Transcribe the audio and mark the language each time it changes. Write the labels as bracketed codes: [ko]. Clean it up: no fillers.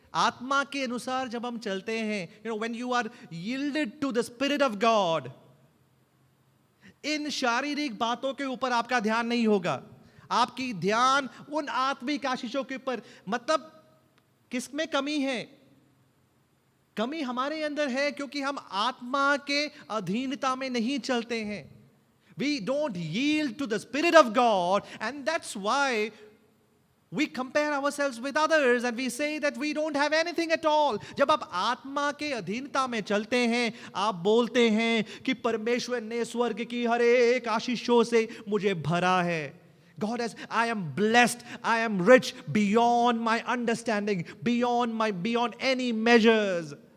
[hi] आत्मा के अनुसार जब हम चलते हैं, [en] when you are yielded to the Spirit of God, [hi] इन शारीरिक बातों के ऊपर आपका ध्यान नहीं होगा. आपकी ध्यान उन आत्मिक आशीषों के ऊपर. मतलब किसमें कमी है? कमी हमारे अंदर है क्योंकि हम आत्मा के अधीनता में नहीं चलते हैं. [en] We don't yield to the Spirit of God, and that's why we compare ourselves with others and we say that we don't have anything at all. [hi] जब आप आत्मा के अधीनता में चलते हैं, आप बोलते हैं कि परमेश्वर ने स्वर्ग की हर एक आशीषों से मुझे भरा है. [en] God has, I am blessed, I am rich beyond my understanding, beyond any measures.